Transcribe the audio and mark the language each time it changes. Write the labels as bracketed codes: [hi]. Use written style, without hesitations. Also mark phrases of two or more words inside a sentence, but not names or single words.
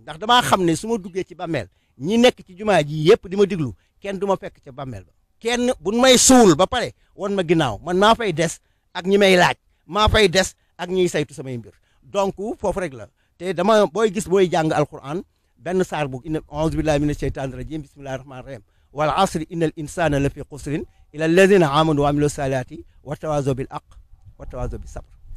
[wo] ndax damaa xam ne su ma duggee ci bàmmeel ñi nekk ci jumaa ji yëpp di ma diglu kenn du ma fekk ca bàmmeel ba kenn buñ may suul ba pare won ma ginnaaw man maa fay des ak ñi may laaj maa fay des ak ñiy saytu samay mbir donc foofu rek la te dama booy gis booy jàng alquran benn saar bu [ar] إنا أعوذ بالله من الشيطان الرجيم بسم الله الرحمن الرحيم والعصر إن الإنسان لفي خسر إلا الذين آمنوا وعملوا الصالحات وتواصوا بالحق وتواصوا بالصبر